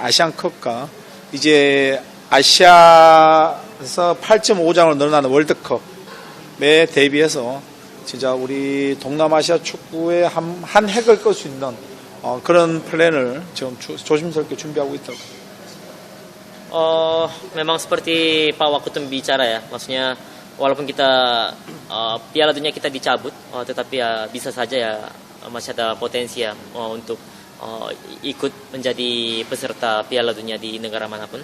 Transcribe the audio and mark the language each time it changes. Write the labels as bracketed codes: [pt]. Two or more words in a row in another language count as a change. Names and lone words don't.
[ko] 아시안컵과 이제 아시아에서 8.5장으로 늘어나는 월드컵에 대비해서 진짜 우리 동남아시아 축구의 한 획을 끌 수 있는 그런 플랜을 지금 조심스럽게 준비하고 있다고. [id] Memang seperti Pak Wakutum bicara ya, maksudnya walaupun kita Piala Dunia kita dicabut, tetapi ya bisa saja ya masih ada potensi ya untuk ikut menjadi peserta Piala Dunia di negara manapun.